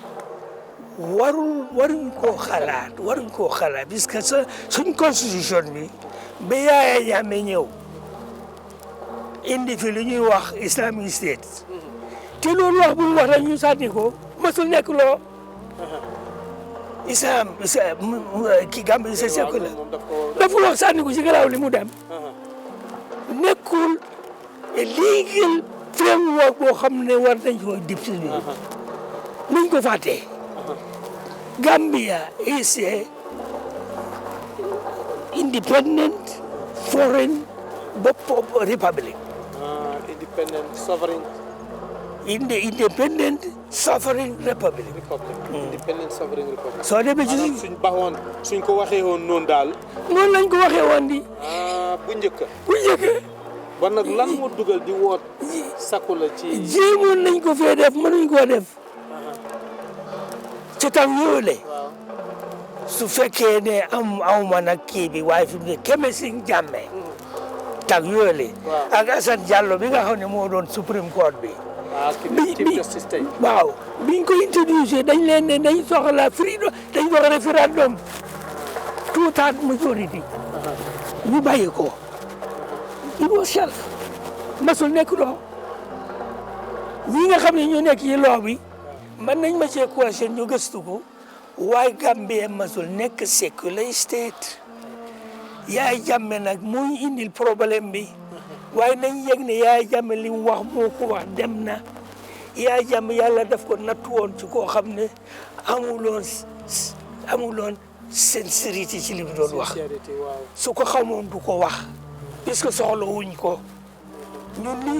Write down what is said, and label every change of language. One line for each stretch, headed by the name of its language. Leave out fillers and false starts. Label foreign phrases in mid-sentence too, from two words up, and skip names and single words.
Wolof: waruñ koo xalaat parce que suñ constitution bi ba Yaya Jammeh ñëw indi fi lu ñuy wax Islamic State te loolu wax bu mu wax rek ñu sànni ko mësul nekk loo islam ki Gambie c'est sécular dafa wax sànni ko ci garaaw li mu dem nekkul
English: legal framework
Wolof: boo xam ne war nañ ko dib si nuñ ko fàttee
English: Gambia is a independent foreign republic. Independent sovereign. Independent sovereign republic. Independent sovereign republic.
Wolof: soo demee ci suñ baxoon suñ ko waxee woon noonu daal. noonu lañ ko waxee woon di. bu njëkk. bon nag lan moo dugal di woot sakku la ci. jéemoon nañ ko fee def mënuñ koo def. ci tam yoolee su fekkee ne awma nag kii bi waaye fi mu ne Kemesing Jammeh tag yoolee ak Assane Diallo bi nga xam ne moo doon Supreme Court bi waaw biñ ko introducé dañ leen ne dañ soxla freedom dañ soxla référendum
English: two-thirds majority
Wolof: ñu bàyyi ko it
English: was shelf
Wolof: masul nekk loo ñi nga xam ne ñu nekk ci loo bi man nañ ma cee question ñu gëstu ko waaye Gambie masul nekk
English: secular state
Wolof: Yaya Jammeh nag muy indil problème bi waaye nañ yëg ne Yaya Jammeh li mu wax moo ko wax dem na Yaya Jammeh yàlla daf ko nattu woon ci koo xam ne amuloon sincérité ci li mu doon wax su ko xamoon du ko wax puisque soxla wuñ ko ñun liñ